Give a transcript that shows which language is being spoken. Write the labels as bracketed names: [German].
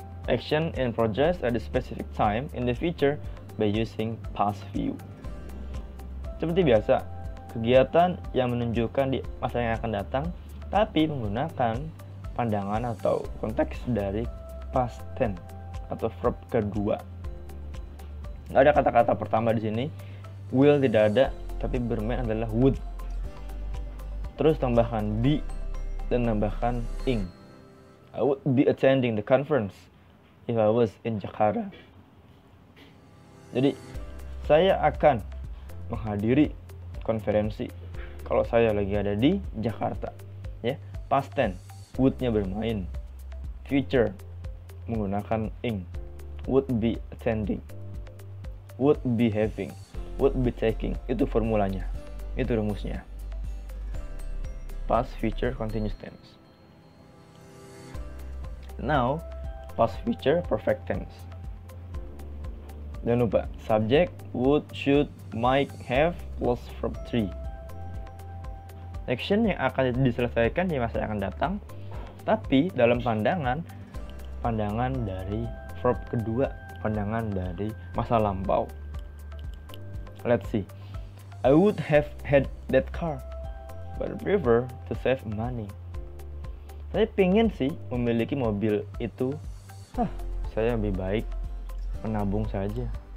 [English] Action in progress at a specific time in the future by using past view. [Indonesian] Seperti biasa, kegiatan yang menunjukkan di masa yang akan datang, tapi menggunakan pandangan atau konteks dari past tense atau verb kedua. Nggak ada kata-kata pertama di sini. Will tidak ada, tapi bermain adalah would. Terus tambahkan be dan tambahkan ing. [English] I would be attending the conference if I was in Jakarta. [Indonesian] Jadi saya akan menghadiri konferensi kalau saya lagi ada di Jakarta. Ya, past tense, would-nya bermain. Future menggunakan ing. [English] Would be attending. Would be having. Would be taking. [Indonesian] Itu formulanya. Itu rumusnya. [English] Past future continuous tense. Now, past future perfect tense. [Indonesian] Jangan lupa, [English] subject would, should, might, have, plus verb 3. [Indonesian] Action yang akan diselesaikan di masa yang akan datang, tapi dalam pandangan dari verb kedua, pandangan dari masa lampau. [English] Let's see. I would have had that car, but I prefer to save money. [Indonesian] Saya pengen sih memiliki mobil itu. Saya lebih baik menabung saja.